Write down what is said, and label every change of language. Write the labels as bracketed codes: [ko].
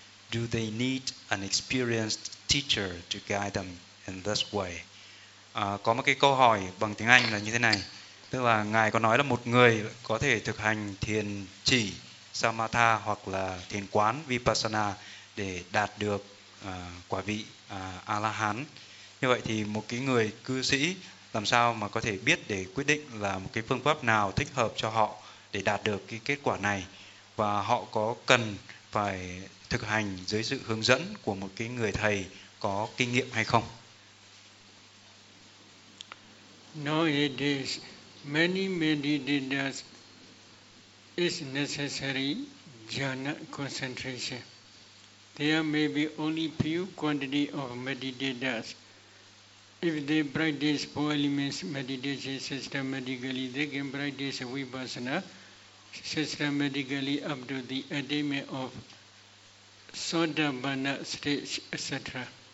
[en] Do they need an experienced teacher to guide them in this way? [vi] Có một cái câu hỏi bằng tiếng Anh là như thế này. Tức là Ngài có nói là một người có thể thực hành thiền chỉ Samatha hoặc là thiền quán Vipassana để đạt được quả vị A-la-hán. Như vậy thì một cái người cư sĩ làm sao mà có thể biết để quyết định là một cái phương pháp nào thích hợp cho họ để đạt được cái kết quả này? Và họ có cần phải thực hành dưới sự hướng dẫn của một cái người thầy có kinh nghiệm hay không? [en] No, it is. Many meditators is necessary jhana concentration. There may be only few quantity of meditators. If they practice four elements meditation systematically, they can practice vipassana systematically up to the attainment of sotapanna stage, etc.